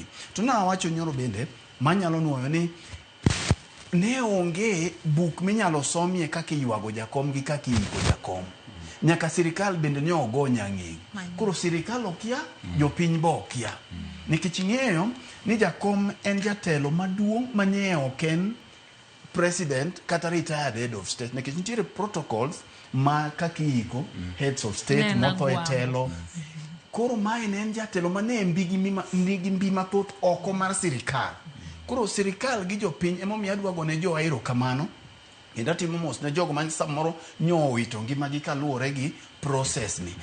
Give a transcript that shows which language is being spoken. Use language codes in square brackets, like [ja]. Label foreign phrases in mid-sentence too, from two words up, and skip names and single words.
[luo] To na wacho nyoro bende manyalo nuoyo ni ne onge buk minyalo somie kaka iywago jakom gi kaka iyiko jakom. Nyaka sirikal bende ne ogo nyang'eng. Koro sirikal okia, jopiny bo okia. Nikech ing'eyo ni jakom en jatelo maduong' manie oken president kata [en] retired head of state. [luo] Nikech nitiere protocols ma kaka iyiko [en] heads of state [luo] motho e telo. Koro mae ne en jatelo mane nigi mbi mathoth oko mar sirikal. Koro sirikal gi jopiny emomiyo adwago ne jo aero kamano. Kendo atimo mos ne jogo man samoro nyowito ngimagi kaluwore gi process ni.